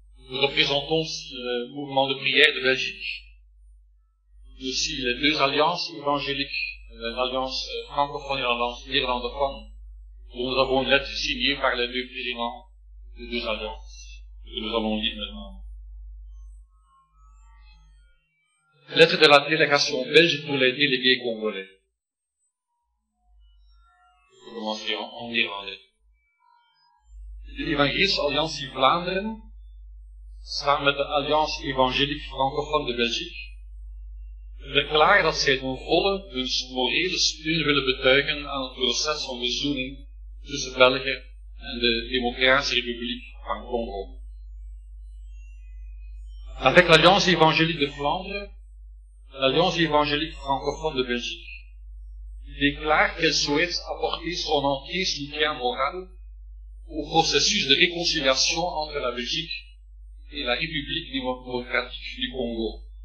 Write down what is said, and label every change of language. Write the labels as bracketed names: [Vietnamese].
[French] Nous représentons aussi le mouvement de prière de Belgique, mais aussi les deux alliances évangéliques, l'alliance francophone et l'alliance néerlandophone, dont nous avons une lettre signée par les deux présidents des deux alliances, que nous allons lire maintenant. Lettre de la délégation belge pour les délégués congolais. Je commencerai en néerlandais. [Dutch] De Evangelische Alliantie Vlaanderen, samen met de Alliantie Evangelique Francophone de Belgique, verklaren dat zij ten volle hun morele steun willen betuigen aan het proces van verzoening tussen België en de Democratische République van Congo. [French] Avec l'Alliance Évangélique de Flandre, l'Alliance Évangélique Francophone de Belgique déclare qu'elle souhaite apporter son entier soutien moral au processus de réconciliation entre la Belgique et la République démocratique du Congo.